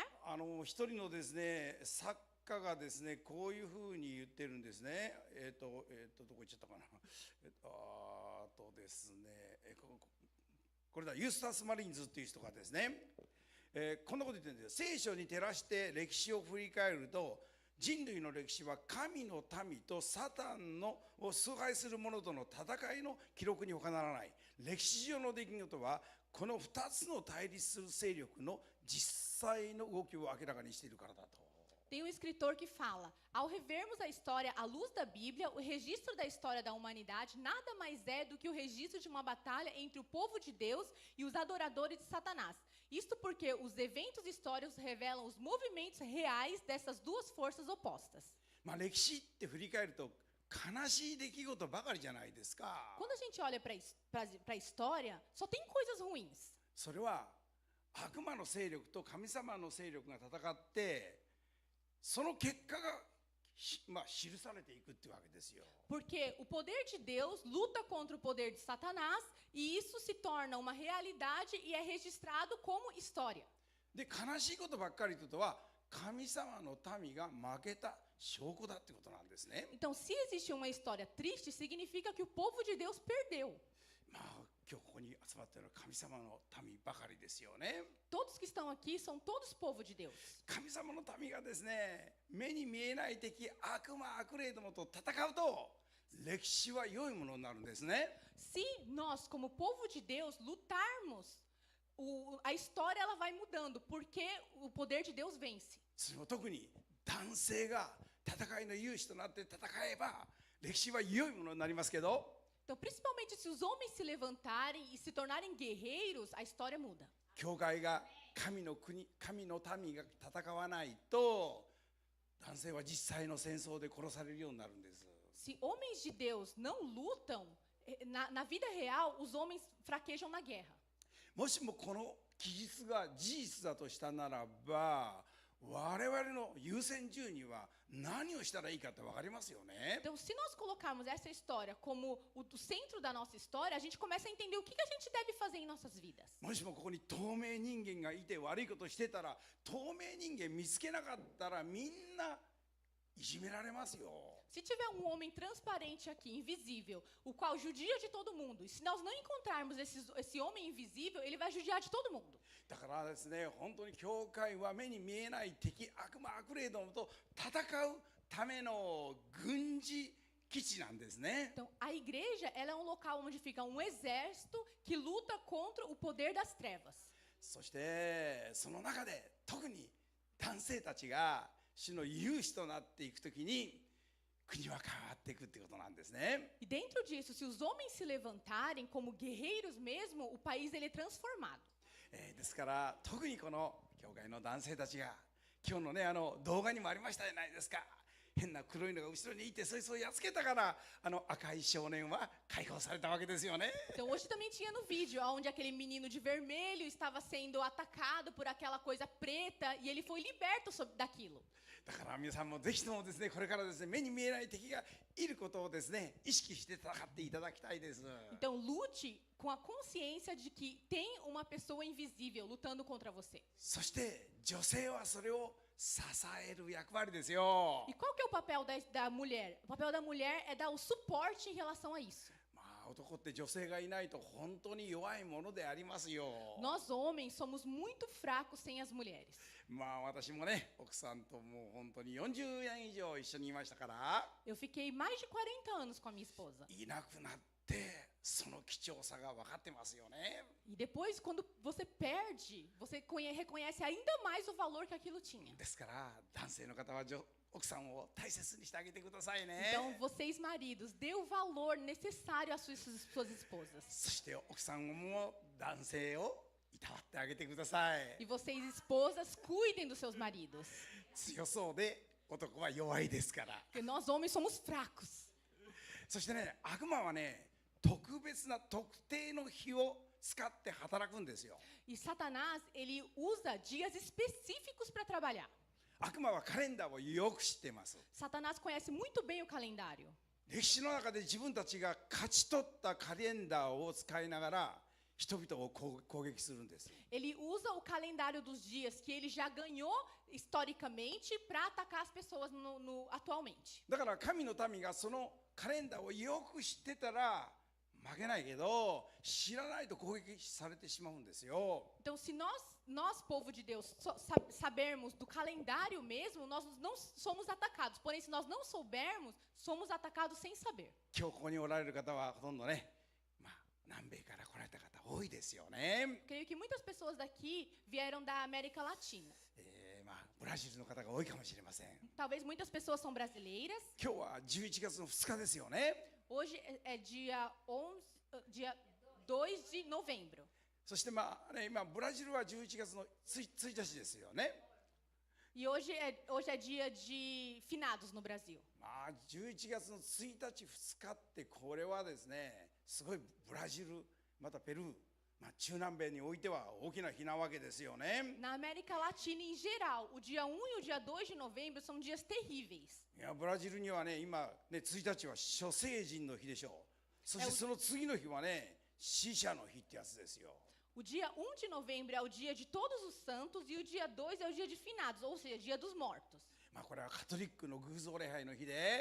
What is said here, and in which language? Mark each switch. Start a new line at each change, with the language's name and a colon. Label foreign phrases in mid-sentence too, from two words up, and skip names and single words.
Japanese: 一人のですね、作家がですね、こういうふうに言ってるんですね。どこ行っちゃったかな。ですね、これだ、ユースタス・マリンズっていう人がですね、こんなこと言ってるんですよ。聖書に照らして歴史を振り返ると、人類の歴史は神の民とサタンを崇拝する者との戦いの記録に他ならない。歴史上の出来事はこの2つの対立する勢力の実際の動きを明らかにしているからだと。
Portuguese: Tem um escritor que fala: ao revermos a história à luz da Bíblia, o registro da história da humanidade nada mais é do que o registro de uma batalha entre o povo de Deus e os adoradores de Satanás. Isto porque os eventos históricos revelam os movimentos reais dessas duas forças opostas.
Japanese: 歴史って振り返ると悲しい出来事ばかりじゃないですか。
Portuguese: Quando a gente olha para a história, só tem coisas ruins.
Japanese: それは悪魔の勢力と神様の勢力が戦って、その結果が記されていくっていうわけですよ。
Portuguese: Porque o poder de Deus luta contra o poder de Satanás e isso se torna uma realidade e é registrado como história.
Japanese: で、悲しいことばっかりということは神様の民が負けた証拠だってことなんですね。
Portuguese: Então, se existe uma história triste, significa que o povo de Deus perdeu.
Japanese: 今日ここに集まっている神様の民ばかりですよね。
Portuguese: Todos que estão aqui são todos povo de Deus.
Japanese: 神様の民がですね、目に見えない敵、悪魔、悪霊どもと戦うと、歴史は良いものになるんですね。
Portuguese: Se nós, como povo de Deus, lutarmos, a história ela vai mudando, porque o poder de Deus vence.
Japanese: それも特に男性が戦いの勇士となって戦えば、歴史は良いものになりますけど、
Portuguese: Então, principalmente se os homens se levantarem e se tornarem guerreiros, a história muda.
Japanese: 教会が神の国、神の民が戦わないと、男性は実際の戦争で殺されるようになるんです。
Portuguese: Se homens de Deus não lutam, na vida real, os homens fraquejam na guerra.
Japanese: もしもこの記述が事実だとしたならば、我々の優先順位は何をしたらいいかって分かりますよね。
Portuguese: Então, se nós colocarmos essa história como o centro da nossa história, a gente começa a entender o que a gente deve fazer em nossas vidas.
Japanese: もしもここに透明人間がいて悪いことしてたら、透明人間見つけなかったらみんないじめられますよ。
Portuguese: Se tiver um homem transparente aqui, invisível, o qual judia de todo mundo, e se nós não encontrarmos esse homem invisível, ele vai judiar de todo mundo.
Japanese: だからですね、本当に教会は目に見えない敵、悪魔、悪霊どもと戦うための軍事基地なんですね。
Portuguese: Então, a igreja, ela é um local onde fica um exército que luta contra o poder das trevas.
Japanese: そしてその中で特に男性たちが主の勇士となっていくときに国は変わっていくってことなんですね。
Portuguese: E dentro disso, se os homens se levantarem como guerreiros mesmo, o país ele é transformado.
Japanese: ですから特にこの教会の男性たちが今日のね動画にもありましたじゃないですか。変な黒いのが後ろにいてそいつをやっつけたから赤い少年は解放されたわけですよね。
Portuguese: Então, hoje também tinha no vídeo onde aquele menino de vermelho estava sendo atacado por aquela coisa preta e ele foi liberto daquilo.
Japanese: だから皆さんもぜひともですねこれからですね目に見えない敵がいることをですね意識して戦っていただきたいです。
Portuguese: Então, lute com a consciência de que tem uma pessoa invisível lutando contra você.
Japanese: そして女性はそれを支える役割ですよ。
Portuguese: E qual que é o papel da mulher? O papel da mulher é dar o suporte em relação a isso.
Japanese: まあ男って女性がいないと本当に弱いものでありますよ。
Portuguese: Nós, homens, somos muito fracos sem as mulheres.
Japanese: まあ私もね奥さんともう本当に40年以上一緒にいましたから
Portuguese: Eu fiquei mais de 40 anos com a minha esposa.
Japanese: いなくなってその貴重さが分かってますよね。
Portuguese: E depois, quando você perde, você reconhece ainda mais o valor que aquilo tinha.
Japanese: ですから男性の方は奥さんを大切にしてあげてくださいね。
Portuguese: Então, vocês maridos, dê o valor necessário às suas esposas.
Japanese: そして奥さんも男性をいたわってあげてください。
Portuguese: E vocês, esposas, cuidem dos seus maridos.
Japanese: 強そうで男は弱いですから。
Portuguese: Porque nós, homens, somos fracos.
Japanese: そしてね悪魔はね特別な特定の日を使って働くんですよ。
Portuguese: E Satanás, ele usa dias específicos para trabalhar.
Japanese: 悪魔はカレンダーをよく知っています。
Portuguese: Satanás conhece muito bem o calendário.
Japanese: 歴史の中で自分たちが勝ち取ったカレンダーを使いながら人々を攻撃するんです。
Portuguese: Ele usa o calendário dos dias que ele já ganhou historicamente para atacar as pessoas atualmente.
Japanese: だから神の民がそのカレンダーをよく知ってたら負けないけど知らないと攻撃されてしまうんですよ。
Portuguese: Então, se nós povo de Deus, sabermos do calendário mesmo, nós não somos atacados. Porém, se nós não soubermos, somos atacados sem saber.
Japanese: 今日ここにおられる方はほとんどね、南米から来られた方多いですよね。
Portuguese: Creio que muitas pessoas daqui vieram da América Latina.
Japanese: ブラジルの方が多いかもしれません。
Portuguese: Talvez muitas pessoas são brasileiras.
Japanese: 今日は11月の2日ですよね。
Portuguese: Hoje é dia 2 de novembro.
Japanese: そして今ブラジルは11月の1日ですよね。
Portuguese: E hoje é dia de finados no Brasil.
Japanese: 11 月の1日2日ってこれはですねすごいブラジルまたペルー、中南米においては大きな日なわけですよね。
Portuguese: Na América Latina em geral, o dia 1 e o dia 2 de novembro são dias terríveis.
Japanese: いやブラジルにはね今ね1日は諸聖人の日でしょう。そしてその次の日はね死者の日ってやつですよ。
Portuguese: O dia 1 de novembro é o dia de todos os santos e o dia 2 é o dia de finados, ou seja, dia dos mortos.
Japanese: これはカトリックの偶像礼拝の日で